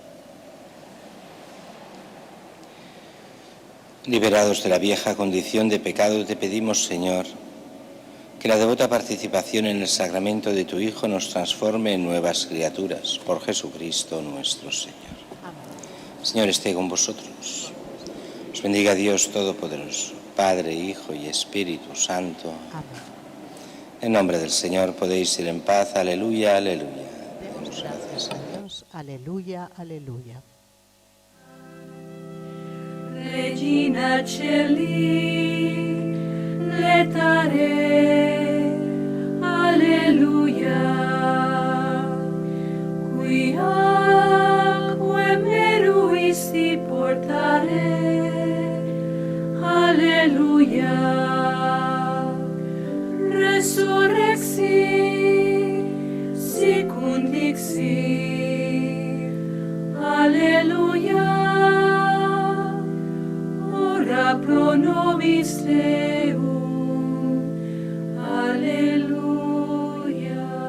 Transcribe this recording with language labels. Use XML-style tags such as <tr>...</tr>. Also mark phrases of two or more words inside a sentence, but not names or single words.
<es>Liberados de la vieja condición de pecado, te pedimos, Señor, que la devota participación en el sacramento de tu Hijo nos transforme en nuevas criaturas, por Jesucristo nuestro Señor. Señor, esté con vosotros. Os bendiga Dios Todopoderoso, Padre, Hijo y Espíritu Santo. Amén. En nombre del Señor podéis ir en paz. Aleluya, aleluya. Demos gracias a Dios. Aleluya, aleluya.</es> <la>Regina Celi, letare, alleluia, quiaque meruisti portare, alleluia, resurrexi, sicunt dixi, alleluia, ora pro nobis Deum, alleluia.</la>